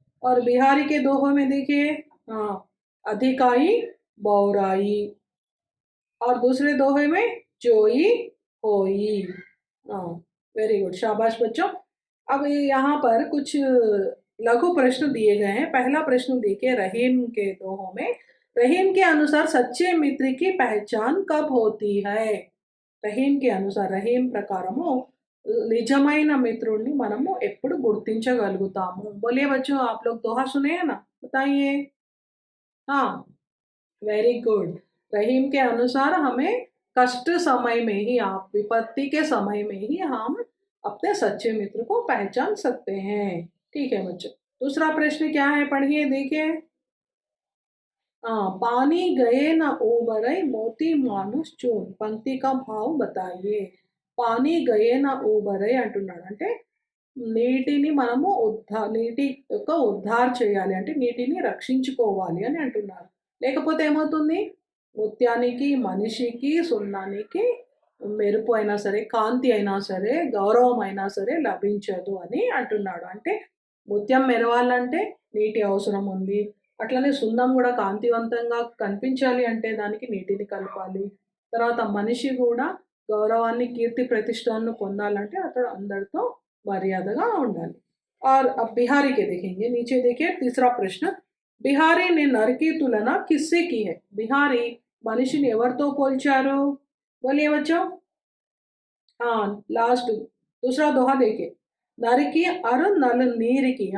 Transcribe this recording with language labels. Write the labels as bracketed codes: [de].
[hi] और बिहारी के दोहों में देखिए, हाँ अधिकाई बौराई, और दूसरे दोहे में जोई होई। हाँ वेरी गुड शाबाश बच्चों। अब यहाँ पर कुछ लघु प्रश्न दिए गए हैं। पहला प्रश्न देखिए रहीम के दोहों में, रहीम के अनुसार सच्चे मित्र की पहचान कब होती है। [te] రహీం [hi] के अनुसार [te] రహీం ప్రకారము నిజమైన మిత్రుడిని మనము ఎప్పుడు గుర్తించగలుగుతాము। [hi] बोलिए बच्चों, आप लोग दोहा सुने हैं ना, बताइए। हाँ वेरी गुड। रहीम के अनुसार हमें कष्ट समय में ही, आप विपत्ति के समय में ही हम अपने सच्चे मित्र को पहचान सकते हैं। ठीक है बच्चों, दूसरा प्रश्न क्या है पढ़िए देखिए। हाँ पानी गए न उबरई मोती मानुष चून, पंक्ति का भाव बताइए। [te] పానీ గయేన ఊబరై అంటున్నాడు అంటే నీటిని మనము నీటి యొక్క ఉద్ధార చేయాలి అంటే నీటిని రక్షించుకోవాలి అని అంటున్నారు। లేకపోతే ఏమవుతుంది, ముత్యానికి మనిషికి సున్నానికి మెరుపు అయినా సరే కాంతి అయినా సరే గౌరవం అయినా సరే లభించదు అని అంటున్నాడు। అంటే ముత్యం మెరవాలంటే నీటి అవసరం ఉంది, అట్లనే సున్నం కూడా కాంతివంతంగా కనిపించాలి అంటే దానికి నీటిని కలపాలి। తర్వాత మనిషి కూడా गौरवाన్ని కీర్తి ప్రతిష్టలను పొందాలంటే అతడు అందరితో మర్యాదగా ఉండాలి। [hi] और अब बिहारी के देखेंगे, नीचे देखिए तीसरा प्रश्न, बिहारी ने नर की तुलना किससे की है। [te] बिहारी మనిషిని ఎవరితో పోల్చారు, [hi] बोलिए बच्चों। हाँ लास्ट दूसरा दोहा देखिए, नर की और नल नीर की।